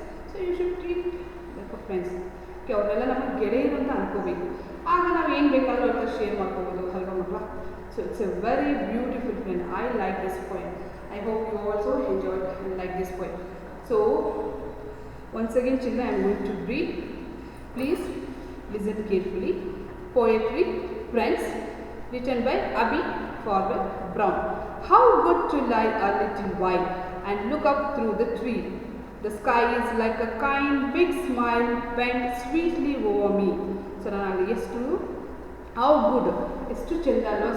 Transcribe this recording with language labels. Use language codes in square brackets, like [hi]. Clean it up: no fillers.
[en] So you should treat like a friends. [kn] Okay, ಅವರೆಲ್ಲ ನಮ್ಮ ಗೆಳೆಯರು ಅಂತ ಅನ್ಕೋಬೇಕು. ಆಗ ನಾವು ಏನು ಬೇಕಾದರೂ ಅವ್ರ ಶೇರ್ ಮಾಡ್ಕೋಬೋದು ಅಲ್ವಾ ಮಕ್ಕಳ. [en] So it's a very beautiful friend. I like this poem. I hope you also enjoyed and like this poem. So once again children, I am going to read. Please listen carefully. Poetry Friends, written by Abby Forward Brown. How good to lie a little while and look up through the tree. The sky is like a kind big smile bent sweetly over me. [kn] So ನಾನು ಎಷ್ಟು [en] how good, [kn] ಎಷ್ಟು ಚೆಂದ ಅಲ್ವಾ.